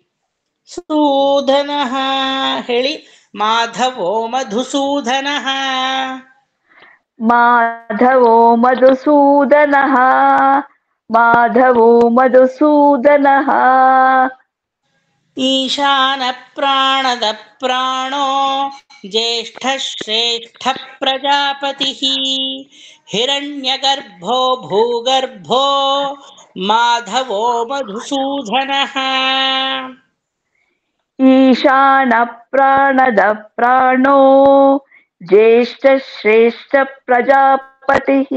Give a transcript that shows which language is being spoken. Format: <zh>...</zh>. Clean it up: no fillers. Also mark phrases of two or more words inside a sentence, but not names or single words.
<sa>ಸೂದನಃ ಹೇಳಿ. ಮಾಧವೋ ಮಧುಸೂದನಃ. ಮಾಧವೋ ಮಧುಸೂದನಃ. ಮಾಧವೋ ಮಧುಸೂದನಃ. ಈಶಾನ ಪ್ರಾಣದ ಪ್ರಾಣೋ ಜ್ಯೇಷ್ಠ ಶ್ರೇಷ್ಠ ಪ್ರಜಾಪತಿ. ಹಿರಣ್ಯಗರ್ಭೋ ಭೂಗರ್ಭೋ ಮಾಧವೋ ಮಧುಸೂದನಃ. ಈಶಾನ ಪ್ರಾಣದ ಪ್ರಾಣೋ ಜ್ಯೇಷ್ಠ ಶ್ರೇಷ್ಠ ಪ್ರಜಾಪತಿ.</sa>